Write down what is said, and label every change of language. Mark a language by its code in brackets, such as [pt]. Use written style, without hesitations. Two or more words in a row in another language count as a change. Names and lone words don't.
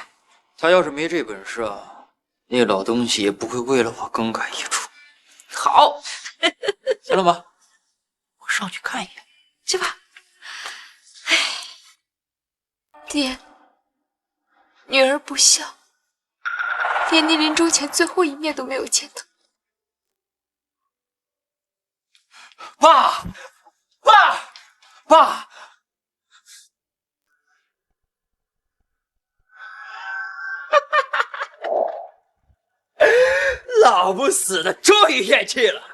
[zh] 他要是沒這本事啊，那老東西也不會為了我更改遺囑。好，行了吧，我上去看一眼，去吧。爹，女兒不孝，連你臨終前最後一面都沒有見到。爸，老不死的終於偃氣了。